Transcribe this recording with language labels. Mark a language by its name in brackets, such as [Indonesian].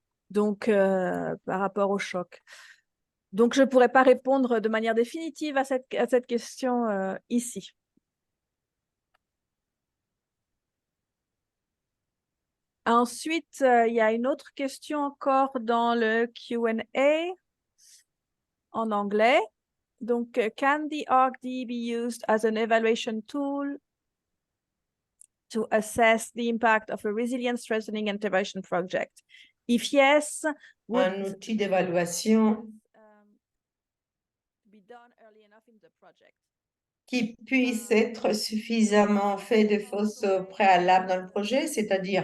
[French] Donc, par rapport au choc. Donc, je ne pourrais pas répondre de manière définitive à cette question ici. Ensuite, il y a une autre question encore dans le Q&A en anglais. [English] Donc, can the ArcD be used as an evaluation tool to assess the impact of a resilience strengthening intervention project? If yes, would [French] Un outil d'évaluation [English] be done early enough in the project? [French] qui puisse être suffisamment fait de fausses préalables dans le projet, c'est-à-dire